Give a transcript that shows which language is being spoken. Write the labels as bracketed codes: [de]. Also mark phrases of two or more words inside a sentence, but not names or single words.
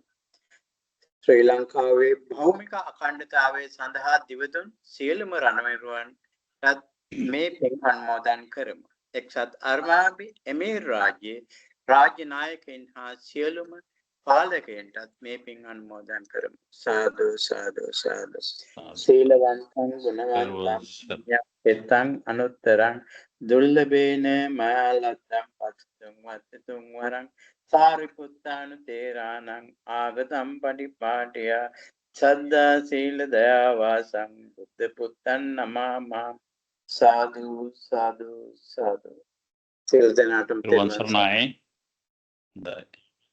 [si] ශ්‍රී ලංකාවේ භෞමික අඛණ්ඩතාවය සඳහා දිවදුන් සියලුම රණවිරුවන්ටත් මේ පින් අනුමෝදන් කරමු. එක්සත් අරාබි එමිරාත් රාජ්‍යයේ රාජ්‍ය නායකයන් හා සියලුම පාලකයන්ටත් මේ පින් අනුමෝදන් කරමු. [pi] සාදු සාදු සාදු. සීලවන්තං ගුණවන්තං යත්තං අනුත්තරං දුර්ලභේන මාලත්තං පස්තුං වත්තතුං වරං සාරිපුත්තානු තේරාණං ආගතම් පටිපාටය සද්දා සීල දයා වාසං බුද්ධ පුත්තං නමාමා. සාදු සාදු සාදු. [si] සියලු දෙනාටම සරණයි.